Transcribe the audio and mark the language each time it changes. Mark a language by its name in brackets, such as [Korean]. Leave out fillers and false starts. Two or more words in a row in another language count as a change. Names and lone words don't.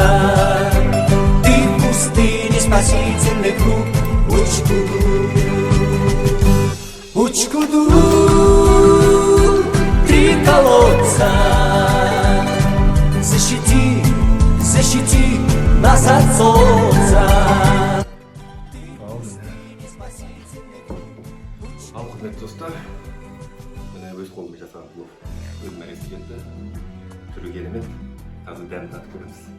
[Russian] Ты в пустыне, спасительный круг. Учкуду, 3 колодца. Защити нас от солнца. [Kazakh] Ал құрметті достар, міне өз қолыммен жасаған плов өз мәресі келді. Түрі керемет, қазір дәмін татып көреміз.